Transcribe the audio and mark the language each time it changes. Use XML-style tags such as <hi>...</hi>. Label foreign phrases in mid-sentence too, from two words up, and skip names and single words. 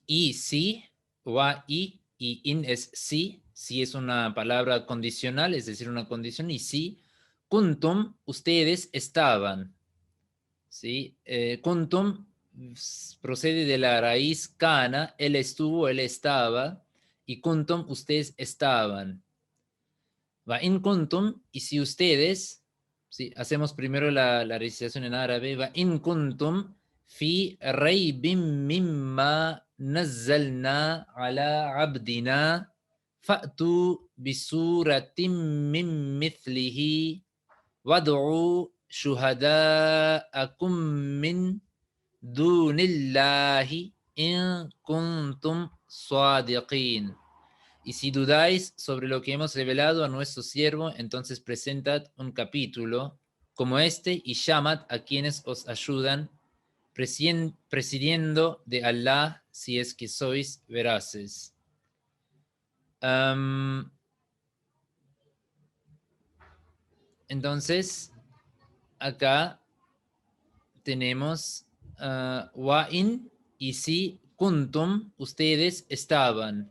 <es>Y si, wa y in es si, si es una palabra condicional, es decir, una condición, y si, kuntum, ustedes estaban, ¿sí? Kuntum procede de la raíz kana, él estuvo, él estaba, y kuntum, ustedes estaban.</es> <ar>وإن كنتم,</ar> <es>y si ustedes, ¿sí? Hacemos primero la recitación en árabe,</es> <ar>وإن كنتم في ريب مما نزلنا على عبدنا فأتوا بسورة من مثله وادعوا شهداءكم من دون الله إن كنتم صادقين.</ar> <es>Y si dudáis sobre lo que hemos revelado a nuestro siervo, entonces presentad un capítulo como este y llamad a quienes os ayudan, presidiendo de Allah si es que sois veraces. Entonces, acá tenemos wa'in, y si kuntum, ustedes estaban.</es>